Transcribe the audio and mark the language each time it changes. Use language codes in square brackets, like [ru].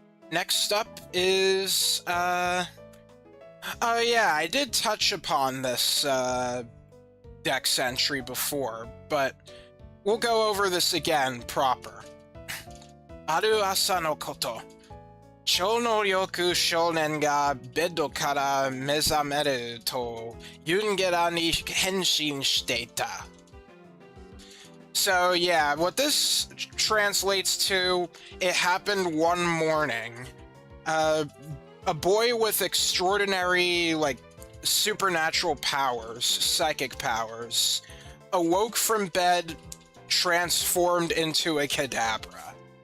[en] Next up is, oh yeah, I did touch upon this, Dex entry before, but we'll go over this again proper. [ja] Aru asa no koto. 超能力少年がベッドから目覚めるとユンゲラに変身していた。 [en] So yeah, what this translates to, it happened one morning. A boy with extraordinary, like, supernatural powers, psychic powers, awoke from bed, transformed into a Kadabra.